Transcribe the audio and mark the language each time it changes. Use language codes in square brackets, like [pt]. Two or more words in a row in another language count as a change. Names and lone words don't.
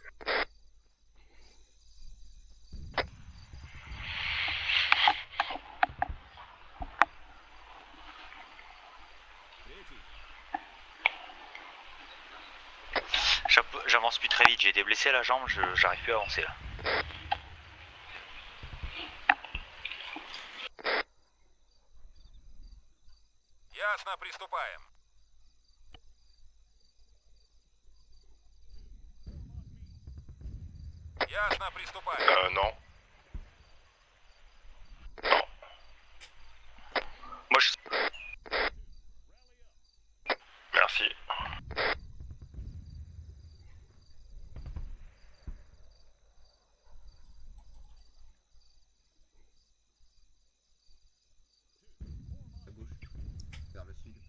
[fr] J'avance plus très vite, j'ai été blessé à la jambe, j'arrive plus à avancer là. [ru] Ясно, приступаем. Ясно, приступаем. [fr] Non. Moi je... Merci. À gauche, vers le sud.